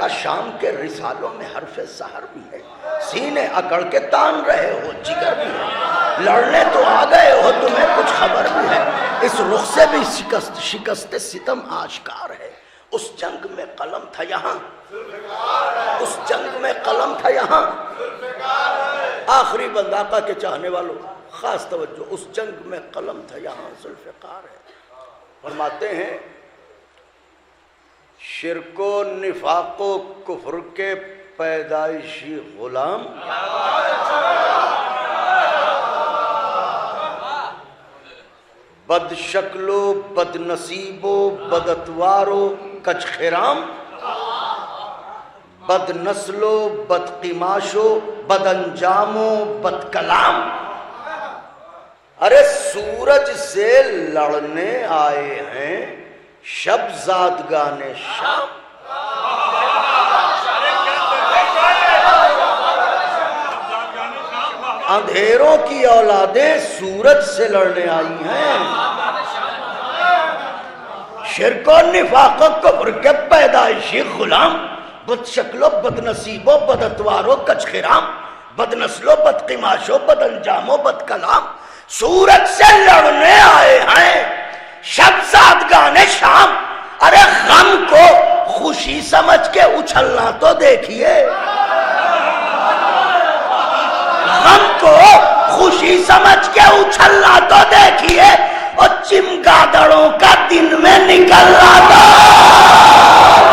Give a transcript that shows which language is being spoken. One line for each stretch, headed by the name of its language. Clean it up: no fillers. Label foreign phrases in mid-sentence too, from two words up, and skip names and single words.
Urdu: شام کے رسالوں میں حرف سحر بھی ہے، سینے اکڑ کے تان رہے ہو جگر بھی ہے، لڑنے تو آ گئے ہو تمہیں کچھ خبر بھی ہے، اس رخ سے بھی شکست ستم آشکار ہے، اس جنگ میں قلم تھا یہاں، اس جنگ میں قلم تھا یہاں، آخری بند آقا کے چاہنے والوں خاص توجہ، اس جنگ میں قلم تھا یہاں ذوالفقار ہے۔ فرماتے ہیں شرک و نفاق و کفر کے پیدائشی غلام بد شکل و بد نصیب و بد اتوار و کچ خرام، بد نسل و بد قماش و بد انجام و بد کلام، ارے سورج سے لڑنے آئے ہیں شب زادگان شام، اندھیروں کی اولادیں سورج سے لڑنے آئی ہیں، شرک و نفاق و کفر کے پیدائشی غلام، بد شکل و بد نصیب و بد اتوار و کچ خرام، بد نسل و بد قماش و بد انجام و بد کلام، سورج سے لڑنے آئے ہیں شب زادگان شام، ارے غم کو خوشی سمجھ کے اچھلنا تو دیکھیے، خوشی سمجھ کے اچھلنا تو دیکھیے اور چمگادڑوں کا دن میں نکلنا تو